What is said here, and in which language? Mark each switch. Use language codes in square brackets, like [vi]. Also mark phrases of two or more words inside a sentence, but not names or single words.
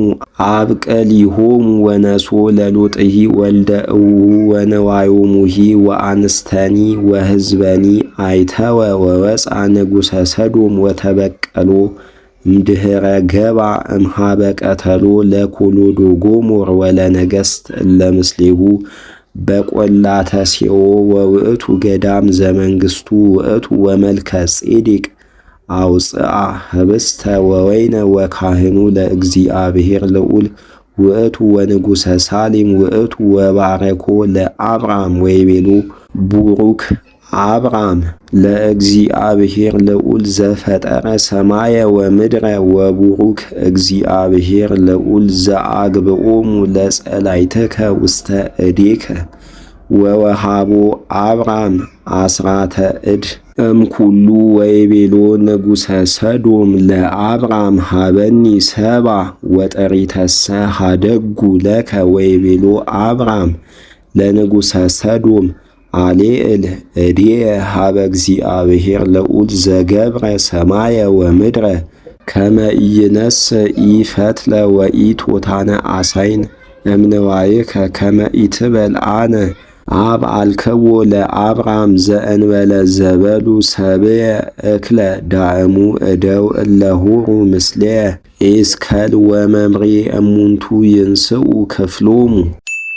[gez] አብቀሊሆሙ ወነሶ ለሎጥሂ ወልደ እውሁ ወነዋዮሙሂ ወአንስተኒ ወሕዝበኒ አይተወ ወወፃ ንጉሠ ሰዶም ወተበቀሎ እምድኅረ ገባ እምሃበ ቀተሎ ለኮሎዶጎሞር ወለነገሥት እለ ምስሌሁ በቈላተ ሴኦ ወውእቱ ገዳም ዘመንግሥቱ ውእቱ ወመልከ ጼዴቅ አውፅአ ህብስተ ወወይነ ወካህኑ ለእግዚአብሔር ልዑል ውእቱ ወንጉሠ ሳሌም ውእቱ ወባረኮ ለአብራም ወይቤሎ ቡሩክ አብራም ለእግዚአብሔር ልዑል ዘፈጠረ ሰማየ ወምድረ ወቡሩክ እግዚአብሔር ልዑል ዘአግብኦሙ ለጸላይትከ ውስተ እዴከ ወወሃቦ አብራም 10 እድ እምኩሉ ወይቤሎ ንጉሠ ሰዶም ለአብራም ሃበኒ ሰባ ወጠሪተሰ ሃደጉ ለከ ወይቤሎ አብራም ለንጉሠ ሰዶም አሌዕል እዴየ ሃበ እግዚአብሔር ልዑል ዘገብረ ሰማየ ወምድረ ከመ ኢይነስ ኢፈትለ ወኢቶታነ አሳይን እምንዋይከ ከመ ኢትበል አነ አብ አልከቦ ለአብራም ዘእንበለ ዘበሉ ሰብየ እክለ ዳእሙ እደው እለሁሩ ምስሌ ኢስከል ወመምሪ እሙንቱ ይንስኡ ክፍሎሙ